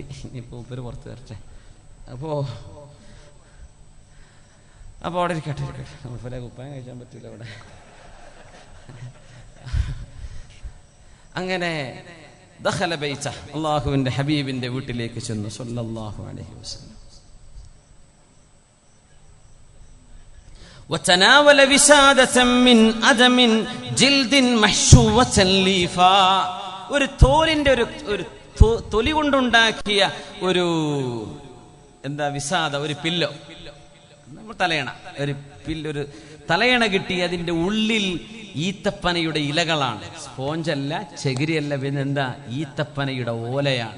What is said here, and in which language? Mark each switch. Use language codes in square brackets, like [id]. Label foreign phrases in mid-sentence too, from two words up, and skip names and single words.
[ml] ഇനിയിപ്പോൾ ഉപ്പര് പുറത്ത് തരട്ടെ. അപ്പോൾ അവിടെ ഇരിക്കട്ടെ. ഉപ്പരെ കുപ്പായം കഴിച്ചാൻ പറ്റില്ല അവിടെ. അങ്ങനെ [ar] دخل بيته, [ml] അല്ലാഹുവിന്റെ ഹബീബിന്റെ വീട്ടിലേക്ക് ചെന്നു [ar] صلى الله عليه وسلم. وتناول وسادة من أدم جلد محشوة ليفا, [ml] ഒരു തോലിന്റെ ഒരു തൊലി കൊണ്ടുണ്ടാക്കിയ ഒരു എന്താ വിസാദ, ഒരു പില്ലോ, നമ്മൾ തലയണ, ഒരു തലയണ കിട്ടി. അതിന്റെ ഉള്ളിൽ ഈത്തപ്പനയുടെ ഇലകളാണ്. സ്പോഞ്ചല്ല, ചകിരിയല്ല, പിന്നെ എന്താ, ഈത്തപ്പനയുടെ ഓലയാണ്.